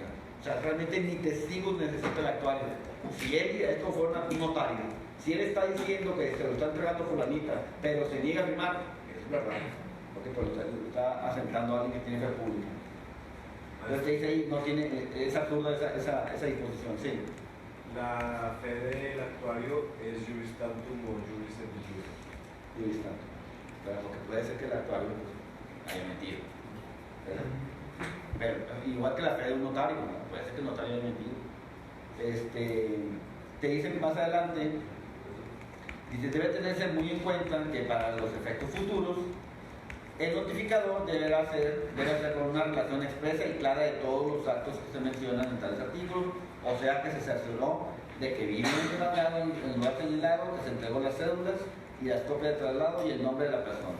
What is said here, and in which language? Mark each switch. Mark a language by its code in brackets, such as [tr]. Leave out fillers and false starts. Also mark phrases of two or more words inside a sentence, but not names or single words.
[es] O sea, realmente ni testigos necesita el actuario. Si él, esto fuera un notario, si él está diciendo que se lo está entregando fulanita, pero se niega a firmar, es verdad. Porque pues, está asentando a alguien que tiene fe pública. Entonces te dice ahí, no tiene, es absurda esa disposición, sí. La fe del actuario es [la] juris tantum [es] o [la] juris et jure. [es] Y listo. Pero porque puede ser que el actuario haya mentido. ¿Verdad? Pero igual que la fe de un notario, ¿no? Puede ser que el notario haya mentido. Te dicen más adelante, dice, debe tenerse muy en cuenta que para los efectos futuros, el notificador debe hacer con una relación expresa y clara de todos los actos que se mencionan en tales artículos, O sea que se cercioró de que vive en el lugar señalado, que se entregó las cédulas y las copias de traslado y el nombre de la persona.